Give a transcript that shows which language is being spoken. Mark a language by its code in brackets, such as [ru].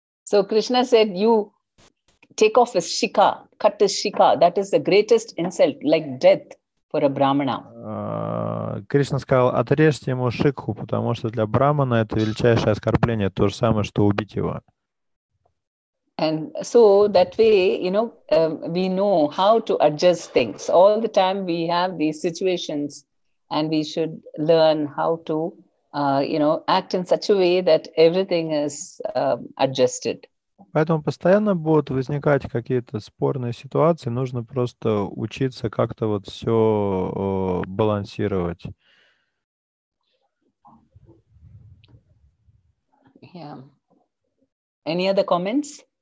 [en] So Krishna said, you take off his shika, cut his shika. That is the greatest insult, like death for a brahmana. [ru] Кришна сказал, отрежьте ему шикху, потому что для брамана это величайшее оскорбление, то же самое, что убить его. [en] And so that way, we know how to adjust things. All the time we have these situations and we should learn how to, act in such a way that everything is adjusted. [ru] Поэтому постоянно будут возникать какие-то спорные ситуации, нужно просто учиться как-то вот все балансировать. [en] Yeah. Any other comments?